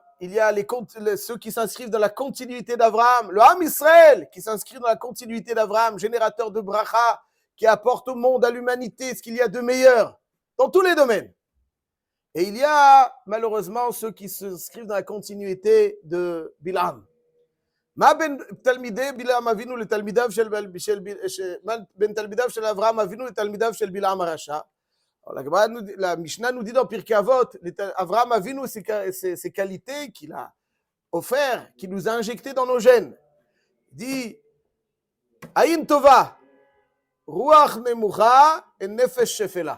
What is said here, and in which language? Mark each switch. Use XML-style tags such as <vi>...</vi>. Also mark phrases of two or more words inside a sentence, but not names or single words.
<fr>Il y a ceux qui s'inscrivent dans la continuité d'Avraham, le</fr> <he>עם ישראל</he> <fr>qui s'inscrit dans la continuité d'Avraham, générateur de bracha, qui apporte au monde, à l'humanité, ce qu'il y a de meilleur, dans tous les domaines. Et il y a malheureusement ceux qui s'inscrivent dans la continuité de Bilham.</fr> <he>מה בין תלמידי בלעם אבינו לתלמידיו בין תלמידיו של אברהם אבינו לתלמידיו של בלעם הרשע?</he> <fr>La Mishnah nous dit dans Pirkei Avot, Abraham Avinu, ses qualités qu'il a offert, qu'il nous a injectées dans nos gènes. Il dit</fr> <he>עין טובה, רוח נמוכה</he> <fr>et</fr> <he>נפש שפלה.</he>